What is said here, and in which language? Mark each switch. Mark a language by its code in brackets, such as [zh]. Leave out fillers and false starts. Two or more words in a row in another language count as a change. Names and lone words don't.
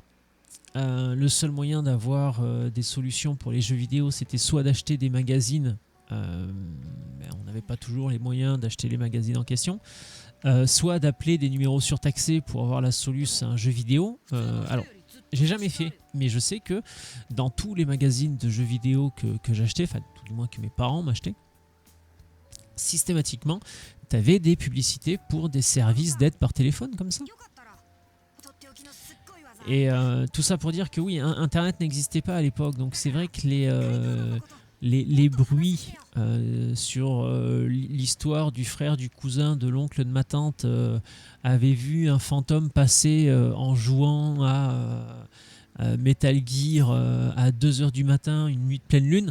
[fr] Le seul moyen d'avoir des solutions pour les jeux vidéo, c'était soit d'acheter des magazines, mais on n'avait pas toujours les moyens d'acheter les magazines en question, soit d'appeler des numéros surtaxés pour avoir la solution à un jeu vidéo. Alors, j'ai jamais fait, mais je sais que dans tous les magazines de jeux vidéo que j'achetais, enfin tout du moins que mes parents m'achetaient, systématiquement, tu avais des publicités pour des services d'aide par téléphone comme ça. [ja] よかったらとっておきのすっごい技。 [fr] Et tout ça pour dire que oui, Internet n'existait pas à l'époque, donc c'est vrai que les bruits sur l'histoire du frère, du cousin, de l'oncle, de ma tante avaient vu un fantôme passer en jouant à Metal Gear à 2h du matin, une nuit de pleine lune.